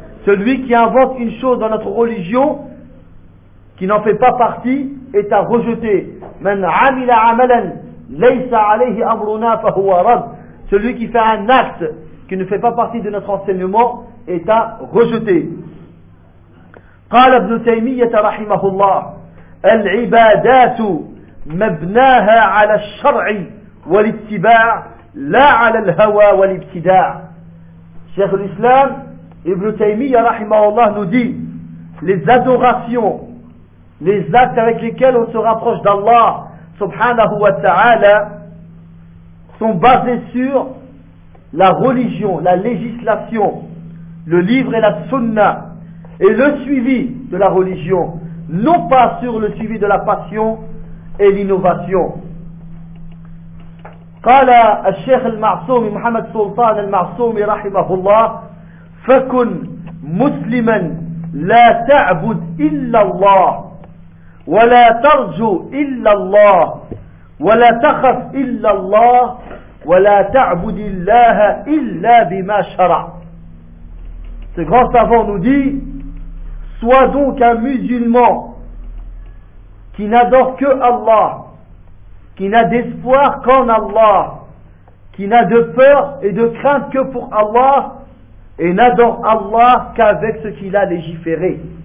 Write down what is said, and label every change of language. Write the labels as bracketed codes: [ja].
[fr] Celui qui invente une chose dans notre religion qui n'en fait pas partie est à rejeter. [ar] Man amila amalan laysa alayhi amruna fa huwa rab. [fr] Celui qui fait un acte qui ne fait pas partie de notre enseignement est à rejeter. [ar] قال ابن تيمية رحمه الله: العبادات مبناها على الشرع والاتباع لا على الهوى والابتداع. [fr] شيخ الإسلام ابن تيمية رحمه الله nous dit: les adorations, les actes avec lesquels on se rapproche d'Allah subhanahu wa ta'ala sont basés sur la religion, la législation, le livre et la sunna et le suivi de la religion, non pas sur le suivi de la passion et l'innovation. [ar] قال الشيخ المعصوم محمد سلطان المعصوم رحمه الله: فكن مسلما لا تعبد الا الله ولا ترجو الا الله ولا تخف الا الله ولا تعبد الله الا بما شرع. [fr] Ce grand savant nous dit: sois donc un musulman qui n'adore que Allah, qui n'a d'espoir qu'en Allah, qui n'a de peur et de crainte que pour Allah, et n'adore Allah qu'avec ce qu'il a légiféré.